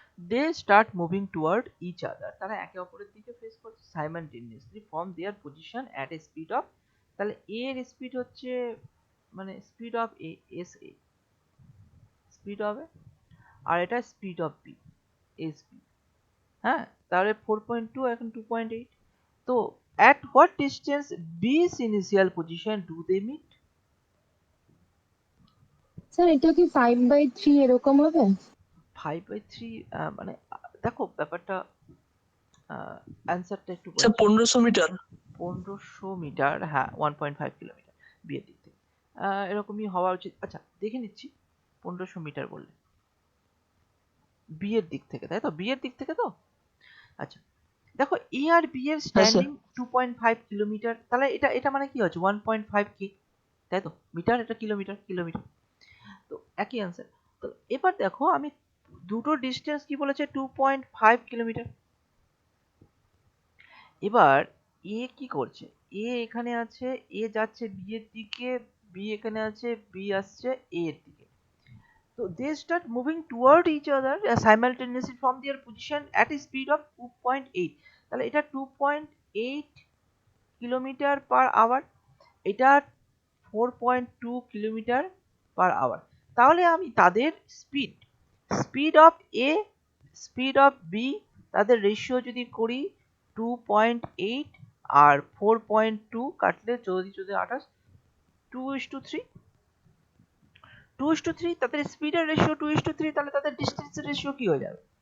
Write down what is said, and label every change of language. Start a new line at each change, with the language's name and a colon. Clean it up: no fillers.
English: they start moving toward each other,
Bangla: তারা একে অপরের দিকে ফেস করছে
English: simultaneously from their position at a speed of,
Bangla: তাহলে এ এর স্পিড হচ্ছে মানে speed of A, S A speed হবে, আর এটা speed of B, S B, হ্যাঁ, তাহলে 4.2 এখন 2.8।
English: তো at what distance B's initial position do they meet?
Bangla: Sir এটা কি 5/3 এরকম হবে? 5/3 মানে দেখো ব্যাপারটা, অ্যান্সারটা একটু স্যার বলছি। 1500 মিটার। 1500 মিটার, হ্যাঁ 1.5 কিলোমিটার বিয়ের দিক থেকে এরকমই হওয়া উচিত। আচ্ছা দেখে নিচ্ছি, 1500 মিটার বললে বিয়ের দিক থেকে, তাই তো? বিয়ের দিক থেকে তো? আচ্ছা দেখো, এ আর বি এর হ্যাঁ স্যার। স্ট্যান্ডিং 2.5 কিলোমিটার, তাহলে এটা এটা মানে কি হচ্ছে 1.5 কে, তাই তো? মিটার, এটা কিলোমিটার, কিলোমিটার তো একই অ্যান্সার। তো এবার দেখো আমি দুটো ডিস্টেন্স কি বলেছে, 2.5 কিলোমিটার। এবার এ কি করছে, এ এখানে আছে, এ যাচ্ছে বি এর দিকে, বি এখানে আছে, বি আসছে এ এর দিকে। তো
English: they start moving toward each other simultaneously from their position at a speed of 2.8।
Bangla: তাহলে এটা 2.8 কিলোমিটার পার আওয়ার, এটা 4.2 কিলোমিটার পার আওয়ার। তাহলে আমি তাদের speed, speed of A, speed of B, তাদের রেশিও যদি করি 2.8 আর 4.2 কাটলে 14 14 28, 2:3, 2:3, তাদের স্পিডের রেশিও 2:3, তাহলে তাদের ডিস্টেন্সের রেশিও কি হয়ে যাবে?